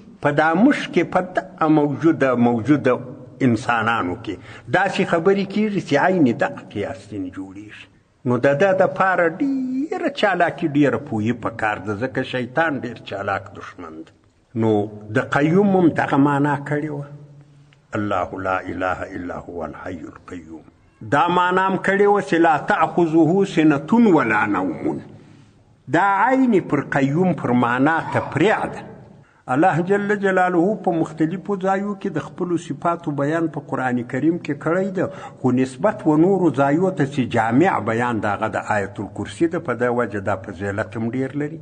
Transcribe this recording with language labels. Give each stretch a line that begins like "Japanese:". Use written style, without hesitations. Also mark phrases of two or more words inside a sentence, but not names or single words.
Pashto: په دا موږ کې په دغه موجوده انسانانو کې داسې خبرې کېږي چې عین دغه قیاس ځینې جوړېږي. نو د ده دپاره ډېره چالاکي ډېره پوهي پکار ده، ځکه شیطان ډېر چالاک دښمن ده. نو د قیوم هم دغه معنا کړې وه،
Arabic: الله لا اله الا هو الحي القیوم.
Pashto: دا معنا هم کړې وه چې
Arabic: لا تأخذه سنة ولا نوم.
Pashto: دا عین پر قیوم پر معنا تفریع ده. الله جل جلاله په مختلفو ځایو کې د خپلو صفاتو بیان په قرآن کریم کې کړی ده، خو نسبت و نورو ځایو ته چې جامع بیان د هغه د آیت الکرسي ده، په دې وجه دا فضیلت هم ډېر لري.